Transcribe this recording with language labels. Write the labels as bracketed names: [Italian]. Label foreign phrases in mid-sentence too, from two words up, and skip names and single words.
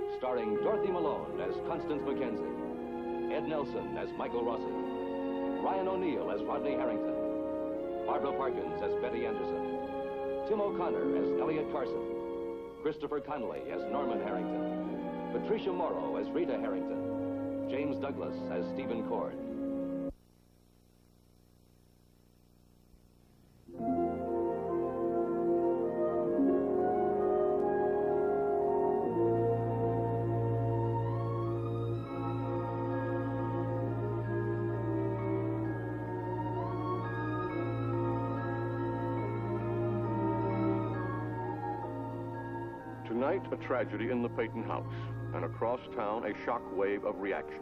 [English] starring Dorothy Malone as Constance Mackenzie, Ed Nelson as Michael Rossi, Ryan O'Neal as Rodney Harrington, Barbara Parkins as Betty Anderson, Tim O'Connor as Elliot Carson, Christopher Connolly as Norman Harrington, Patricia Morrow as Rita Harrington, James Douglas as Stephen Cord. Tonight, a tragedy in the Peyton house, and across town, a shock wave of reaction.